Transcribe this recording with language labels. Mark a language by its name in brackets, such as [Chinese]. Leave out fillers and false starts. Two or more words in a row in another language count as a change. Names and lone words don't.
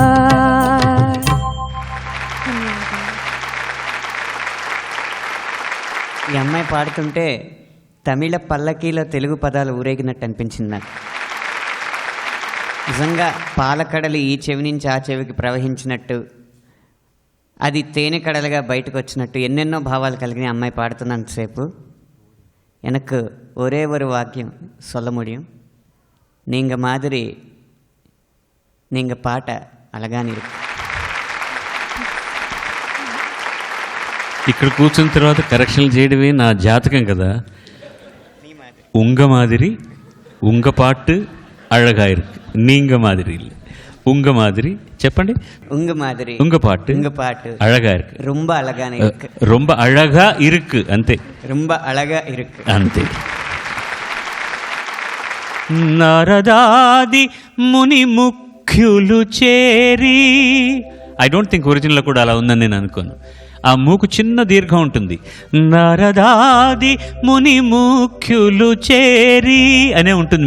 [Telugu] ఈ అమ్మాయి పాడుతుంటే తమిళ పల్లకీలో తెలుగు పదాలు ఊరేగినట్టు అనిపించింది నాకు. నిజంగా పాలకడలి ఈ చెవి నుంచి ఆ చెవికి ప్రవహించినట్టు, అది తేనె కడలుగా బయటకు వచ్చినట్టు ఎన్నెన్నో భావాలు కలిగిన అమ్మాయి పాడుతున్నంతసేపు [Tamil] எனக்கு ஒரே ஒரு வாக்கியம் சொல்ல முடியும். நீங்க மாதிரி நீங்க பாட்ட அழகான இருக்கு. [Telugu] ఇక్కడ కూర్చున్న తర్వాత కరెక్షన్లు చేయడమే నా జాతకం కదా. [Tamil] உங்க மாதிரி உங்க பாட்டு అழகா இருக்கு. நீங்க மாதிரி இல்லை, உங்க மாதிரி చెప్పండి. உங்க மாதிரி உங்க பாட்டு அழகா இருக்கு. ரொம்ப அழகான இருக்கு. ரொம்ப அழகா இருக்கு అంతే. ரொம்ப అழகா இருக்கு [Telugu] అంతే. నారదాది ముని ముఖ్యులు చేరి, [English] I don't think original [Telugu] కూడా అలా ఉందని నేను అనుకోను. ఆ మూకు చిన్న దీర్ఘం ఉంటుంది. నారదాది ముని ముఖ్యులు చేరి అనే ఉంటుంది.